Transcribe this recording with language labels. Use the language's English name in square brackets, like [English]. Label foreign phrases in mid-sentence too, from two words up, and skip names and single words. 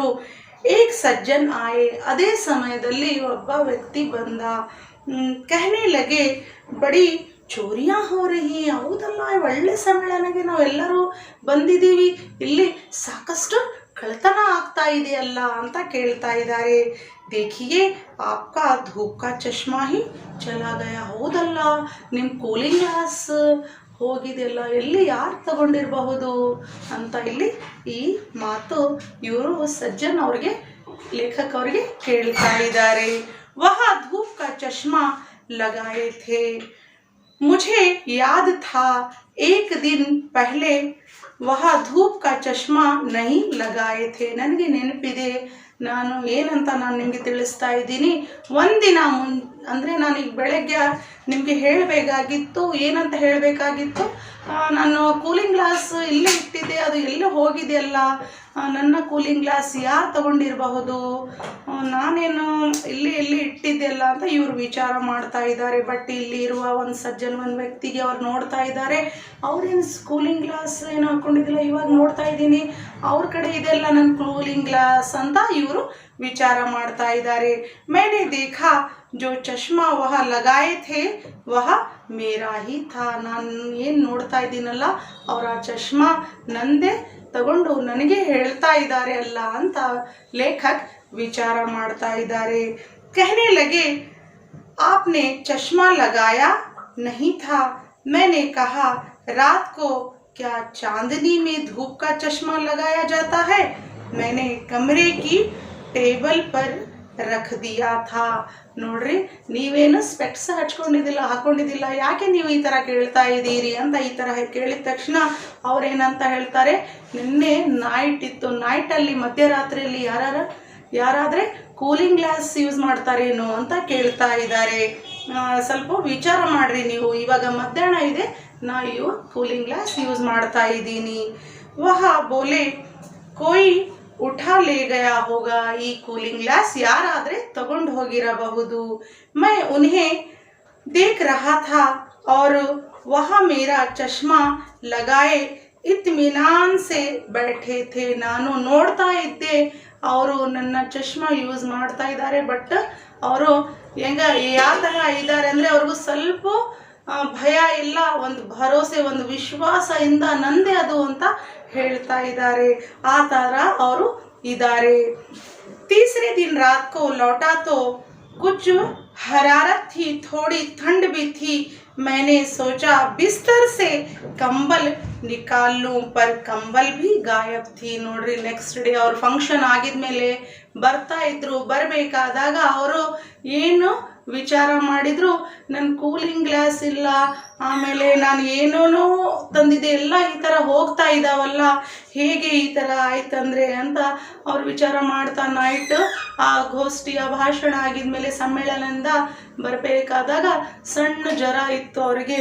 [Hindi] एक सज्जन आये, [Kannada] ಅದೇ ಸಮಯದಲ್ಲಿ ಒಬ್ಬ ವ್ಯಕ್ತಿ ಬಂದ. [Hindi] कहने लगे बड़ी चोरियां हो रही. [Kannada] ಹೌದಲ್ಲ, ಒಳ್ಳೆ ಸಮ್ಮೇಳನಕ್ಕೆ ನಾವೆಲ್ಲರೂ ಬಂದಿದ್ದೀವಿ, ಇಲ್ಲಿ ಸಾಕಷ್ಟು ಕಳ್ತನ ಆಗ್ತಾ ಇದೆಯಲ್ಲ ಅಂತ ಕೇಳ್ತಾ ಇದ್ದಾರೆ. [Hindi] देखिये आपका धूप का चश्मा ही चला गया. [Kannada] ಹೌದಲ್ಲ, ನಿಮ್ಮ [English] cooling glass [Kannada] ಹೋಗಿದೆಯಲ್ಲ, ಎಲ್ಲಿ ಯಾರು ತಗೊಂಡಿರಬಹುದು ಅಂತ ಇಲ್ಲಿ ಈ ಮಾತು ಇವರು ಸಜ್ಜನ್ ಅವ್ರಿಗೆ, ಲೇಖಕ್ ಅವರಿಗೆ ಕೇಳ್ತಾ ಇದ್ದಾರೆ. [Hindi] वह धूप का चश्मा लगाए थे. मुझे याद था एक दिन पहले वह धूप का चश्मा नहीं लगाए थे. [Kannada] ನನಗೆ ನೆನಪಿದೆ, ನಾನು ಏನಂತ ನಾನು ನಿಮಗೆ ತಿಳಿಸ್ತಾ ಇದ್ದೀನಿ. ಒಂದಿನ ಅಂದರೆ ನಾನೀಗ ಬೆಳಗ್ಗೆ ನಿಮಗೆ ಹೇಳಬೇಕಾಗಿತ್ತು, ಏನಂತ ಹೇಳಬೇಕಾಗಿತ್ತು, ನಾನು [English] cooling glass [Kannada] ಇಲ್ಲೇ ಇಟ್ಟಿದ್ದೆ, ಅದು ಎಲ್ಲೇ ಹೋಗಿದೆಯಲ್ಲ, ನನ್ನ [English] cooling glass [Kannada] ಯಾರು ತಗೊಂಡಿರಬಹುದು, ನಾನೇನು ಎಲ್ಲಿ ಇಟ್ಟಿದ್ದೆಲ್ಲ ಅಂತ ಇವರು ವಿಚಾರ ಮಾಡ್ತಾ ಇದ್ದಾರೆ. ಬಟ್ ಇಲ್ಲಿ ಇರುವ ಒಂದು ಸಜ್ಜನ್, ಒಂದು ವ್ಯಕ್ತಿಗೆ ಅವ್ರು ನೋಡ್ತಾ ಇದ್ದಾರೆ, ಅವ್ರೇನು [English] cooling glass [Kannada] ಏನು ಹಾಕ್ಕೊಂಡಿದ್ದಿಲ್ಲ, ಇವಾಗ ನೋಡ್ತಾ ಇದ್ದೀನಿ ಅವ್ರ ಕಡೆ ಇದೆಲ್ಲ ನನ್ನ ಕೂಲಿಂಗ್ ಗ್ಲಾಸ್ ಅಂತ ಇವರು ವಿಚಾರ ಮಾಡ್ತಾ ಇದ್ದಾರೆ. [Hindi] मैंने देखा जो चश्मा वह लगाए थे वह मेरा ही था. [Kannada] ನಾನು ಏನು ನೋಡ್ತಾ ಇದ್ದೀನಲ್ಲ, ಅವರ ಚಶ್ಮಾ ನಂದೇ ತಗೊಂಡು ನನಗೆ ಹೇಳ್ತಾ ಇದ್ದಾರೆ ಅಲ್ಲ ಅಂತ ಲೇಖಕ್ ವಿಚಾರ ಮಾಡ್ತಾ ಇದ್ದಾರೆ. [Hindi] कहने लगे आपने चश्मा लगाया नहीं था. मैंने कहा रात को क्या चांदनी में धूप का चश्मा लगाया जाता है. मैंने कमरे की टेबल पर रख दिया था. [Kannada] ನೋಡ್ರಿ, ನೀವೇನು ಸ್ಪೆಕ್ಸ್ ಹಾಕೊಂಡಿದ್ದಿಲ್ಲ, ಯಾಕೆ ನೀವು ಈ ಥರ ಕೇಳ್ತಾ ಇದ್ದೀರಿ ಅಂತ ಈ ಥರ ಕೇಳಿದ ತಕ್ಷಣ ಅವ್ರೇನಂತ ಹೇಳ್ತಾರೆ, ನಿನ್ನೆ ನೈಟ್ ಇತ್ತು, ನೈಟಲ್ಲಿ ಮಧ್ಯರಾತ್ರಿಯಲ್ಲಿ ಯಾರಾದರೆ [English] cooling glass use [Kannada] ಮಾಡ್ತಾರೇನೋ ಅಂತ ಕೇಳ್ತಾ ಇದ್ದಾರೆ. ಸ್ವಲ್ಪ ವಿಚಾರ ಮಾಡಿರಿ ನೀವು, ಇವಾಗ ಮಧ್ಯಾಹ್ನ ಇದೆ, ನಾನು [English] cooling glass use [Kannada] ಮಾಡ್ತಾ ಇದ್ದೀನಿ. [Hindi] वह बोले कोई उठा ले गया होगा. [Kannada] ಈ [English] cooling glass [Kannada] ಯಾರಾದರೆ ತಗೊಂಡು ಹೋಗಿರಬಹುದು. [Hindi] मैं उन्हें देख रहा था और वह मेरा चश्मा लगाए इत्मीनान से बैठे थे. [Kannada] ನಾನು ನೋಡ್ತಾ ಇದ್ದೆ, ಅವರು ನನ್ನ ಚಶ್ಮಾ ಯೂಸ್ ಮಾಡ್ತಾ ಇದ್ದಾರೆ, ಬಟ್ ಅವರು ಯಾವ ಥರ ಇದ್ದಾರೆ ಅಂದರೆ ಅವ್ರಿಗೂ ಸ್ವಲ್ಪ ಭಯ ಇಲ್ಲ, ಒಂದು ಭರೋಸೆ, ಒಂದು ವಿಶ್ವಾಸದಿಂದ ನಂದೇ ಅದು ಅಂತ ಹೇಳ್ತಾ ಇದ್ದಾರೆ. ಆ ಥರ ಅವರು ಇದ್ದಾರೆ. [Hindi] तीसरे दिन रात को लौटा तो कुछ हरारत थी, थोड़ी ठंड भी थी. मैंने सोचा बिस्तर से कंबल निकाल लूं, पर कंबल भी गायब थी. [Kannada] ನೋಡ್ರಿ, [English] next day [Kannada] ಅವ್ರ ಫಂಕ್ಷನ್ ಆಗಿದ್ಮೇಲೆ ಬರ್ತಾ ಇದ್ರು. ಬರಬೇಕಾದಾಗ ಅವರು ಏನು ವಿಚಾರ ಮಾಡಿದ್ರು, ನನ್ನ [English] cooling glass [Kannada] ಇಲ್ಲ, ಆಮೇಲೆ ನಾನು ಏನೇನೋ ತಂದಿದ್ದೆ ಎಲ್ಲ ಈ ಥರ ಹೋಗ್ತಾ ಇದ್ದಾವಲ್ಲ, ಹೇಗೆ ಈ ಥರ ಆಯ್ತಂದರೆ ಅಂತ ಅವ್ರು ವಿಚಾರ ಮಾಡ್ತಾ ನೈಟ್ ಆ ಗೋಷ್ಠಿಯ ಭಾಷಣ ಆಗಿದ್ಮೇಲೆ ಸಮ್ಮೇಳನದಿಂದ ಬರಬೇಕಾದಾಗ ಸಣ್ಣ ಜ್ವರ ಇತ್ತು ಅವರಿಗೆ.